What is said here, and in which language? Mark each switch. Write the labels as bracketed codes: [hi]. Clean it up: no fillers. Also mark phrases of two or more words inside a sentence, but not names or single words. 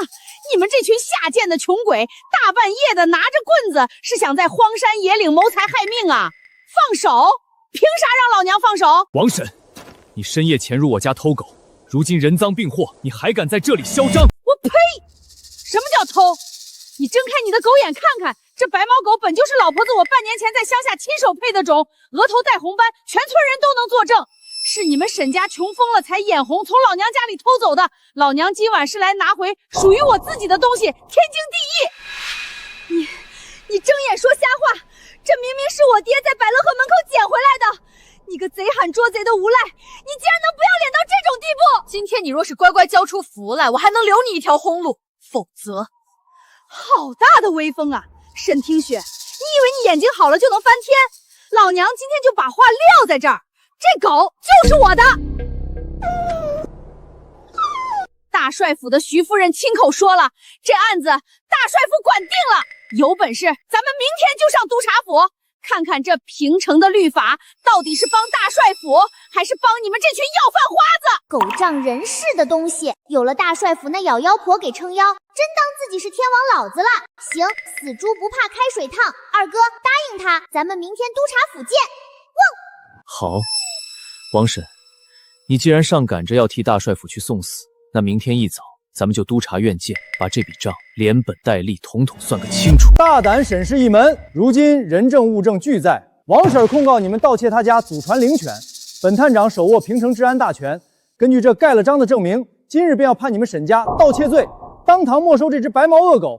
[zh] 你們這群下賤的窮鬼，大半夜的拿着棍子，是想在荒山野嶺謀財害命啊！放手！憑啥讓老娘放手？王婶，你深夜潛入我家偷狗，如今人贓並獲，你還敢在這裡囂張？我呸！什麼叫偷？你睜開你的狗眼看看，這白毛狗本就是老婆子我半年前在鄉下親手配的種，額頭帶紅斑，全村人都能作證。是你們沈家窮瘋了才眼紅，從老娘家裡偷走的。老娘今晚是來拿回屬於我自己的東西，天經地義。你睜眼說瞎話，這明明是我爹在百樂河門口撿回來的。你個賊喊捉賊的無賴，你竟然能不要臉到這種地步！今天你若是乖乖交出福來，我還能留你一條後路，否則……好大的威風啊，沈聽雪，你以為你眼睛好了就能翻天？老娘今天就把話撂在這兒。這狗就是我的！大帥府的徐夫人親口說了，這案子大帥府管定了。有本事咱們明天就上督察府，看看這平城的律法到底是幫大帥府，還是幫你們這群要飯花子？狗仗人勢的東西，有了大帥府那咬妖婆給撐腰，真當自己是天王老子了。行，死豬不怕開水燙，二哥答應他，咱們明天督察府見。汪！好。王婶，你既然上趕着要替大帥府去送死，那明天一早咱們就督察院見，把這筆賬連本帶利統統算個清楚。大膽沈氏一門，如今人證物證俱在，王婶控告你們盜竊他家祖傳靈犬，本探長手握平城治安大權，根據這蓋了章的證明，今日便要判你們沈家盜竊罪，當堂沒收這隻白毛惡狗。